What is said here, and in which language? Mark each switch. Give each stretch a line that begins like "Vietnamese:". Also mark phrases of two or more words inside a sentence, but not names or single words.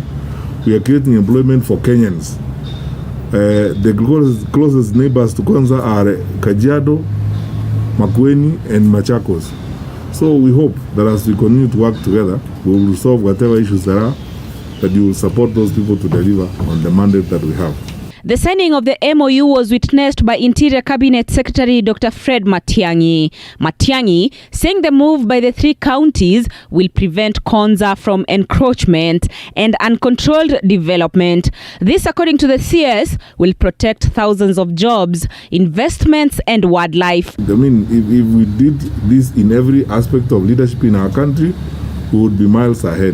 English: We are creating employment for Kenyans. The closest neighbors to Konza are Kajiado, Makueni and Machakos. So we hope that as we continue to work together, we will resolve whatever issues there are, that you will support those people to deliver on the mandate that we have. The signing of the MOU was witnessed by Interior Cabinet Secretary Dr. Fred Matiang'i. Matiang'i saying the move by the 3 counties will prevent Konza from encroachment and uncontrolled development. This, according to the CS, will protect thousands of jobs, investments and wildlife. I mean, if we did this in every aspect of leadership in our country, we would be miles ahead.